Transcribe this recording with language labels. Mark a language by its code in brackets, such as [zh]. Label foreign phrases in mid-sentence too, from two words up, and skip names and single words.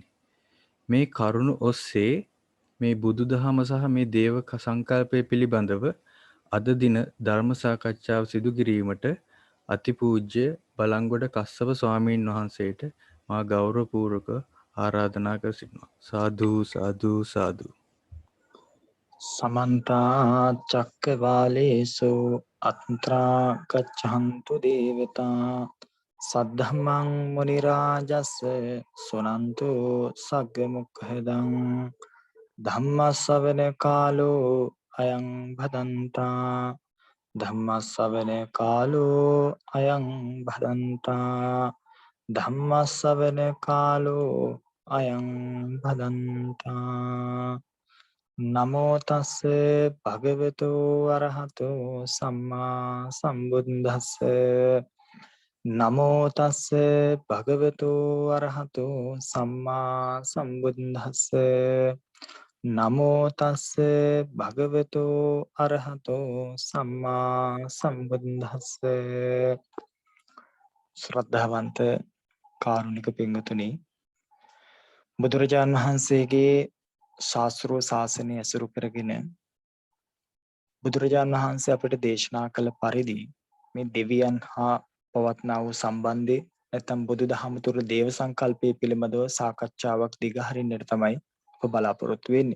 [si] මේ කරුණ ඔස්සේ මේ බුදුදහම සහ මේ දේව සංකල්පය පිළිබඳව අද දින ධර්ම සාකච්ඡාව සිදු කිරීමට අතිපූජ්‍ය බලංගොඩ කස්සප ස්වාමීන් වහන්සේට මා ගෞරවපූර්වක ආරාධනා කර සිටිනවා. සාදු සාදු සාදු. [pi] समन्ता चक्रवालेषु अत्रा गच्छन्तु देवता सद्धम्मं मुनिराजस्य सुनन्तु सग्मुखदं धम्मश्रवण कालो अयं भदन्ता धम्मश्रवण कालो अयं भदन्ता धम्मश्रवण कालो अयं भदन्ता නමෝ තස්ස භගවතු අරහතෝ සම්මා සම්බුද්දස්ස නමෝ තස්ස භගවතු අරහතෝ සම්මා සම්බුද්දස්ස නමෝ තස්ස භගවතු අරහතෝ සම්මා සම්බුද්දස්ස [si] ශ්‍රද්ධාවන්ත කාරුණික පින්වතුනි, බුදුරජාණන් වහන්සේගේ ශාස්ත්‍රීය ශාසනය ඇසුරු කරගෙන බුදුරජාණන් වහන්සේ අපට දේශනා කළ පරිදි මේ දෙවියන් හා පවත්නා වූ සම්බන්ධය නැත්නම් බුදුදහම තුළ දේව සංකල්පය පිළිබඳව සාකච්ඡාවක් දිගහරින්නට තමයි අප බලාපොරොත්තු වෙන්නේ.